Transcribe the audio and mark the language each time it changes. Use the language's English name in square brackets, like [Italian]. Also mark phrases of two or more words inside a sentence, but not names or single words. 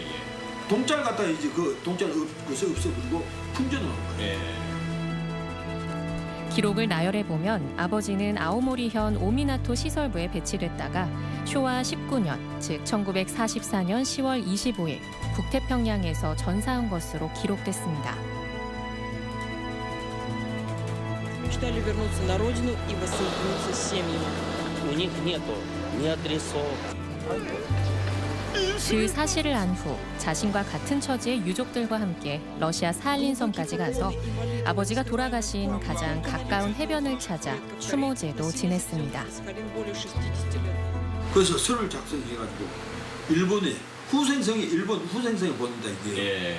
[Korean] 동자를 갖다 이제 그 동자를 없애버리고 풍전을 한 거예요. 기록을 나열해보면 아버지는 아오모리현 오미나토 시설부에 배치됐다가 쇼와 19년, 즉 1944년 10월 25일 북태평양에서 전사한 것으로 기록됐습니다. [Russian] Мечтали вернуться на родину и воссоединиться с семьями. У них нету ни адресов. [Korean] 그 사실을 안 후 자신과 같은 처지의 유족들과 함께 러시아 사할린 섬까지 가서 아버지가 돌아가신 가장 가까운 해변을 찾아 추모제도 지냈습니다. 그래서 서를 작성해가지고 일본 후생성에 보낸다 이게.